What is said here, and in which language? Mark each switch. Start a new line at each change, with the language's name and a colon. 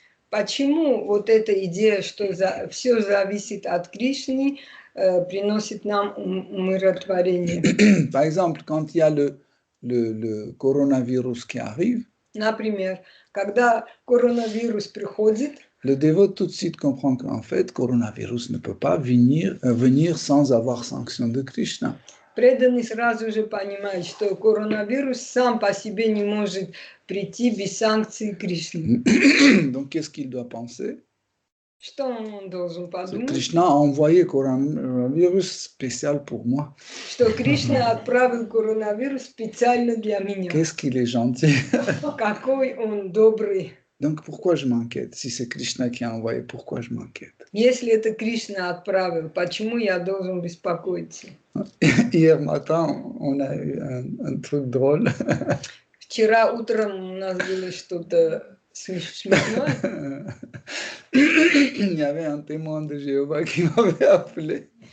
Russian: Почему вот эта идея, что все зависит от Кришны, приносит нам умиротворение?
French: Par exemple, quand il y a le coronavirus qui arrive,
Russian: Например, когда коронавирус приходит,
French: le dévot tout de suite comprend qu'en fait, coronavirus ne peut pas venir sans avoir sanction de Krishna.
Russian: преданный сразу же понимает, что коронавирус сам по себе не может прийти без санкций Кришны.
French: Donc, qu'est-ce qu'il doit penser?
Russian: Что он должен подумать?
French: Krishna a envoyé coronavirus spécial pour moi.
Russian: Что Кришна отправил коронавирус специально для меня.
French: Qu'est-ce qu'il est gentil.
Russian: Какой он добрый.
French: Donc, pourquoi je m'inquiète? Si c'est Krishna qui a envoyé, pourquoi je m'inquiète?
Russian: Если это Кришна отправил, почему я должен беспокоиться?
French: Hier matin, on a eu un truc drôle.
Russian: Вчера утром у нас было что-то смешное.
French: Il y avait un témoin de Jéhovah qui m'avait appelé.